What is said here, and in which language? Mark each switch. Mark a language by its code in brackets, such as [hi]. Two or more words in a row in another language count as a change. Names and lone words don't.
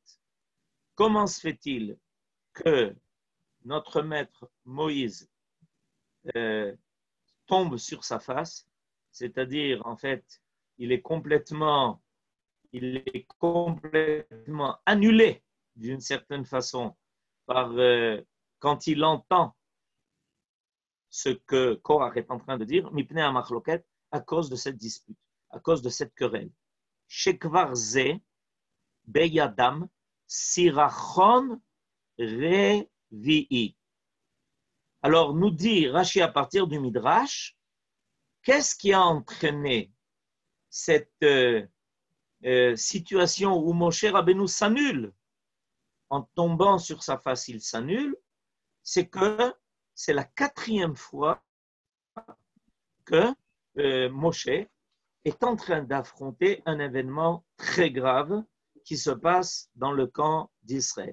[fr] Comment se fait-il que notre maître Moïse tombe sur sa face, c'est-à-dire en fait, il est complètement annulé d'une certaine façon par quand il entend ce que Korach est en train de dire, [he] מפני המחלוקת, [fr] à cause de cette dispute, à cause de cette querelle. [he] שכבר זה בידם סרחון רביעי. [fr] Alors, nous dit Rashi à partir du Midrash, qu'est-ce qui a entraîné cette situation où Moshe Rabbeinu s'annule? En tombant sur sa face, il s'annule. C'est que c'est la 4e fois que Moshe est en train d'affronter un événement très grave qui se passe dans le camp d'Israël.